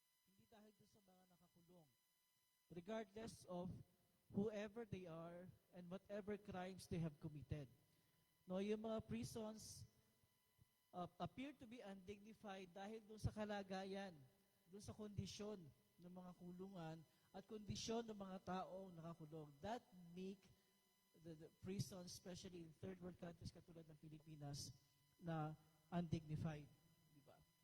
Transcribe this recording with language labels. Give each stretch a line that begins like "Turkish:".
Filipino: Hindi dahil dun sa mga nakakulong.
English: Regardless of whoever they are and whatever crimes they have committed.
Filipino: No,
English: yung mga prisons appear to be undignified
Filipino: dahil dun sa kalagayan, dun sa kondisyon ng mga kulungan at kondisyon ng mga taong nakakulong.
English: That make the prison, especially in third world countries
Filipino: katulad ng Pilipinas, na
English: undignified. Diba?